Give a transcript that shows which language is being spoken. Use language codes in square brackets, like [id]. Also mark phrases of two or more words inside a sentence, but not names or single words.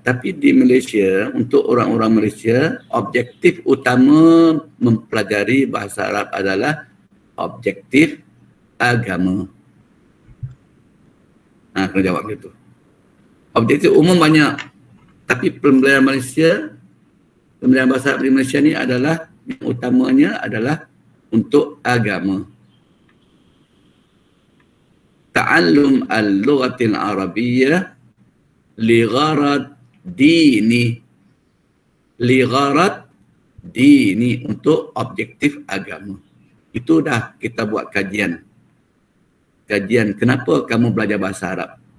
[ms] Tapi di Malaysia, untuk orang-orang Malaysia, objektif utama mempelajari bahasa Arab adalah objektif agama. Kena jawab gitu. Objektif umum banyak. Tapi pembelajaran pembelajaran bahasa Arab di Malaysia ni adalah, yang utamanya adalah untuk agama. [ar] تعلم اللغة العربية لغرض ديني. لغرض ديني, [ms] untuk objektif agama. Itu dah kita buat kajian. Kajian kenapa kamu belajar bahasa Arab.